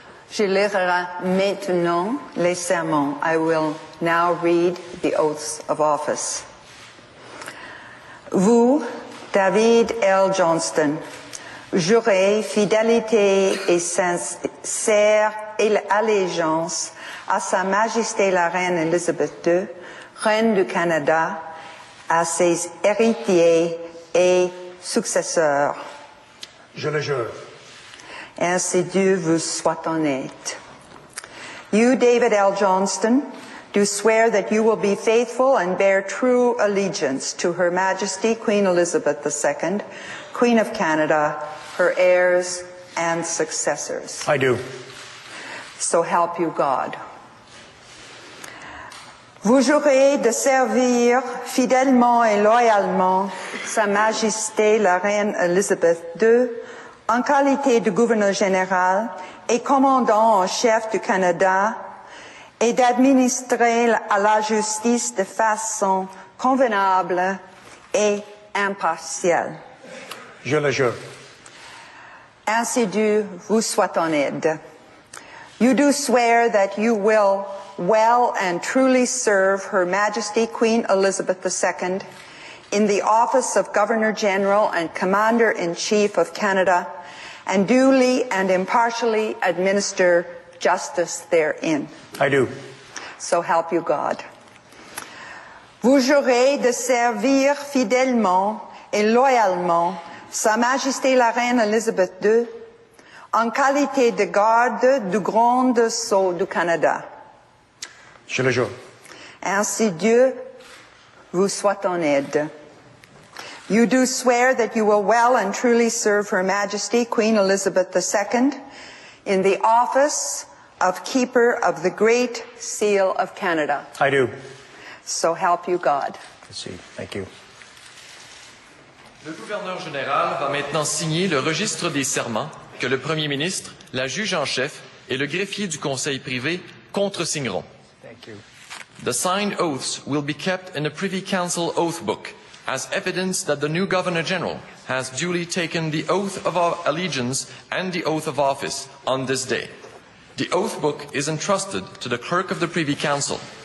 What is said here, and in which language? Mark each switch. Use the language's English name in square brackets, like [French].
[French] Je lirai maintenant les sermons. [English] I will now read the oaths of office. [French] Vous, David L. Johnston, jurez fidélité et sincère allégeance à Sa Majesté la Reine Élisabeth II, Reine du Canada, à ses héritiers et successeurs. Je le jure. Ainsi Dieu vous soit honnête. [English] You, David L. Johnston, do swear that you will be faithful and bear true allegiance to Her Majesty Queen Elizabeth II, Queen of Canada, her heirs and successors. I do. So help you God. [French] Vous jurez de servir fidèlement et loyalement Sa Majesté la Reine Élisabeth II, en qualité de gouverneur général et commandant en chef du Canada, et d'administrer à la justice de façon convenable et impartiale. Je le jure. Ainsi Dieu vous soit en aide. [English] You do swear that you will well and truly serve Her Majesty Queen Elizabeth II in the office of Governor General and Commander-in-Chief of Canada, and duly and impartially administer justice therein. I do. So help you God. [French] Vous jurez de servir fidèlement et loyalement Sa Majesté la Reine Élisabeth II en qualité de garde du Grand Sceau du Canada. Je le jure. Ainsi Dieu vous soit en aide. [English] You do swear that you will well and truly serve Her Majesty Queen Elizabeth II in the office of Keeper of the Great Seal of Canada. I do. So help you God. Let's see. Thank you. [French] Le gouverneur général va maintenant signer le registre des serments que le premier ministre, la juge en chef et le greffier du conseil privé contresigneront. [English] Thank you. The signed oaths will be kept in a Privy Council oath book as evidence that the new Governor General has duly taken the oath of allegiance and the oath of office on this day. The oath book is entrusted to the Clerk of the Privy Council.